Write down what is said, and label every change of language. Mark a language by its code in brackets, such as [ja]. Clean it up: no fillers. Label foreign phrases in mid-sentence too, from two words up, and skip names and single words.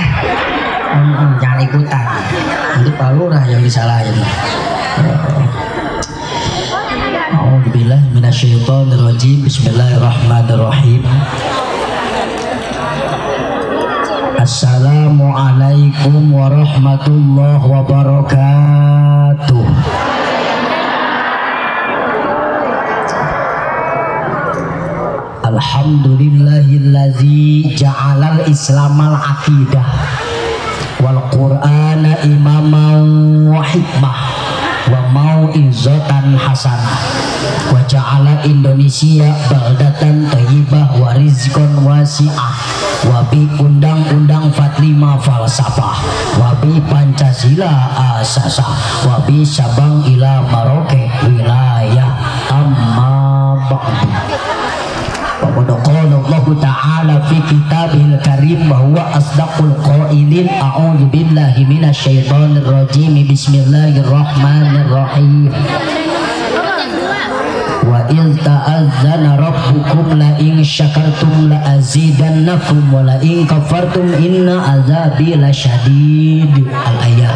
[id] Jangan ikutan. Nanti Pak Lurah yang disalahin. [ar] أعوذ بالله من الشيطان الرجيم. بسم الله الرحمن الرحيم السلام عليكم ورحمة الله وبركاته. الحمد لله الذي جعل الإسلام العقيدة والقرآن إماما وحكمة وموعظة حسنة وجعل Indonesia بلدة طيبة ورزقا واسعا وبـ undang-undang 45 فلسفة وبـ Pancasila أساسا وبـ Sabang إلى Merauke ولاية أما بعد. فقد قال الله تعالى في الكتاب الكريم وهو أصدق القائلين. أعوذ بالله من الشيطان الرجيم بسم الله الرحمن الرحيم. وإذ تأذن ربكم لئن شكرتم لأزيدنكم ولئن كفرتم إن عذابي لشديد. Al-ayat.